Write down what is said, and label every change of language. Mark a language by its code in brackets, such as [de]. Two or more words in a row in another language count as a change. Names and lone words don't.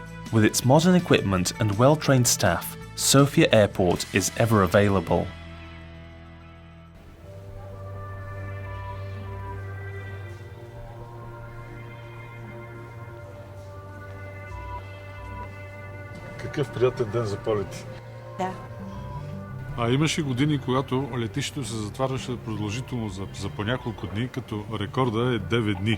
[en] With its modern equipment and well-trained staff, Sofia Airport is ever available." [bg] Какъв приятен ден за полети. Да. Имаше години, когато летището се затваряше продължително за по няколко дни, като рекорда е 9 дни.